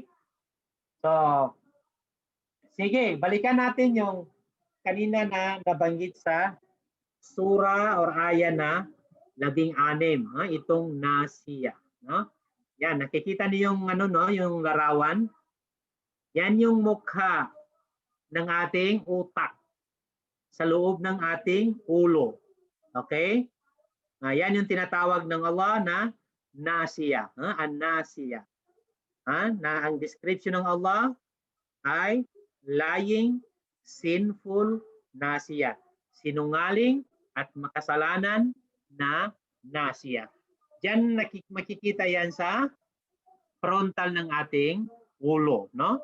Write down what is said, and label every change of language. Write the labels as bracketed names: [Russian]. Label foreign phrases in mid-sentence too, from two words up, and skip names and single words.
[Filipino] So, sige, balikan natin yung kanina na nabanggit sa sura or aya na 16, itong nasiya, no? Yan, nakikita niyo yung yung larawan. Yan yung mukha ng ating utak sa loob ng ating ulo. Okay? Yan yung tinatawag ng Allah na nasiya, an-nasiya. Na ang description ng Allah ay [English] lying, sinful, [Filipino] nasiya. Sinungaling at makasalanan na nasiya. Diyan makikita yan sa frontal ng ating ulo, no?